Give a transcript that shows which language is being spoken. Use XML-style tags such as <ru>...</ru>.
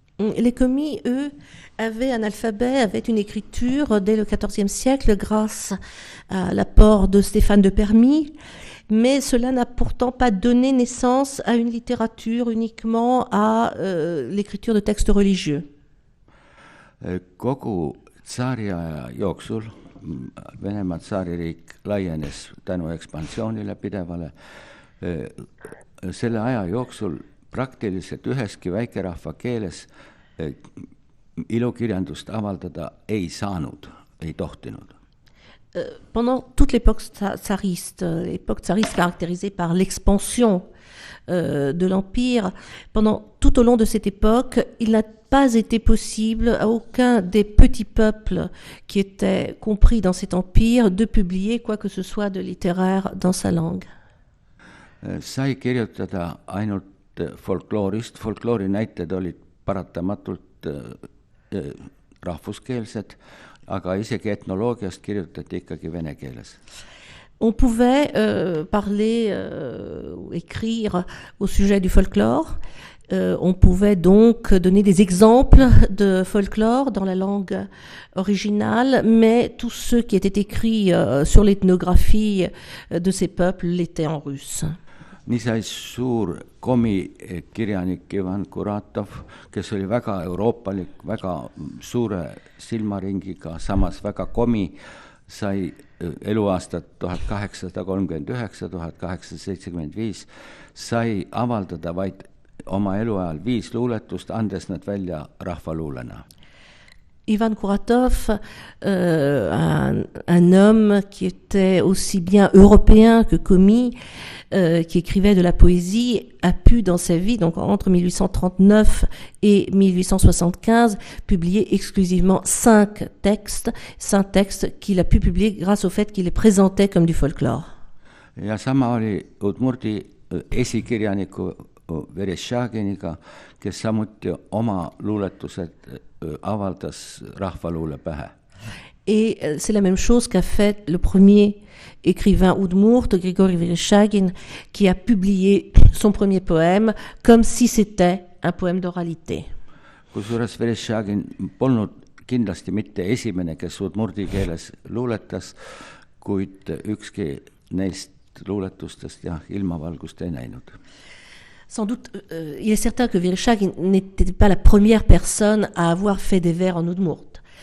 <fr>Les commis, eux, avaient un alphabet, avaient une écriture dès le XIVe siècle grâce à l'apport de Stéphane de Permis, mais cela n'a pourtant pas donné naissance à une littérature, uniquement à l'écriture de textes religieux.</fr> <et>Kogu tsaariaja jooksul Venemaa tsaaririik laienes tänu ekspansioonile pidevale. Selle aja jooksul praktiliselt üheski väikerahva keeles ilukirjandust avaldada ei saanud, ei tohtinud.</et> <fr>Pendant toute l'époque tsariste caractérisée par l'expansion de l'Empire, tout au long de cette époque, il n'a pas été possible à aucun des petits peuples qui étaient compris dans cet empire de publier quoi que ce soit de littéraire dans sa langue.</fr> <et>Sai kirjutada ainult folkloorist, folkloori näited olid paratamatult rahvuskeelsed, aga isegi etnoloogiast kirjutati ikkagi vene keeles.</et> <fr>On pouvait parler, écrire au sujet du folklore. On pouvait donc donner des exemples de folklore dans la langue originale, mais tous ceux qui étaient écrits sur l'ethnographie de ces peuples l'étaient en russe.</fr> <et>Nii sai suur komi kirjanik Ivan Kuratov, kes oli väga euroopalik, väga suure silmaringiga, samas väga komi, sai eluaastat 1839-1875, sai avaldada vaid oma eluajal 5 luuletust, andes nad välja rahvaluulena.</et> <fr>Ivan Kuratov, un homme qui était aussi bien européen que commis, qui écrivait de la poésie, a pu dans sa vie, donc entre 1839 et 1875, publier exclusivement 5 textes qu'il a pu publier grâce au fait qu'il les présentait comme du folklore.</fr> <et>Ja sama oli udmurdi esikirjaniku Vereshchaginiga, kes samuti oma luuletused avaldas rahvaluule pähe.</et> <fr>Et c'est la même chose qu'a fait le premier écrivain udmurt, Grigori Vereshchagin, qui a publié son premier poème comme si c'était un poème d'oralité.</fr> <et>Kusjuures Vereshchagin polnud kindlasti mitte esimene, kes udmurdi keeles luuletas, kuid ükski neist luuletustest ilmavalgust ei näinud.</et> <fr>Sans doute, il est certain que Vereshchagin n'était pas la première personne à avoir fait des vers en udmurt.</fr>